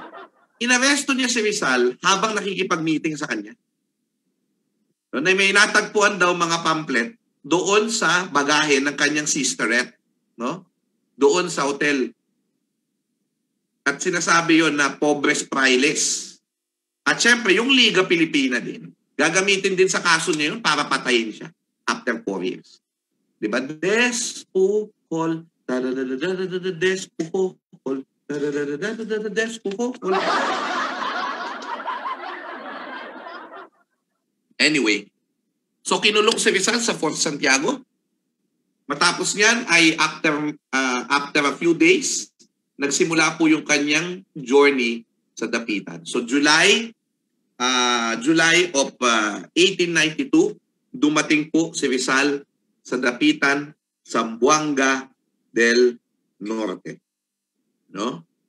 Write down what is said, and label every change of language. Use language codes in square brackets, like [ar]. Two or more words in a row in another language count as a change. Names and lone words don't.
[tl] Inaresto niya si Rizal habang nakikipag-meeting sa kanya. So, may natagpuan daw mga pamphlet doon sa bagahe ng kanyang sisterette, no? Doon sa hotel. At sinasabi yon na [es] pobres frailes. [tl] At syempre, yung Liga Pilipina din, gagamitin din sa kaso niya yun para patayin siya [en] after 4 years. [tl] Diba? Despujol. Despujol. Anyway, so kinulong si Rizal sa Fort Santiago. Matapos niyan ay [en] after a few days, [tl] nagsimula po yung kanyang journey sa Dapitan. So [en] July of [tl] 1892, dumating po si Rizal sa Dapitan, Zamboanga del Norte. No?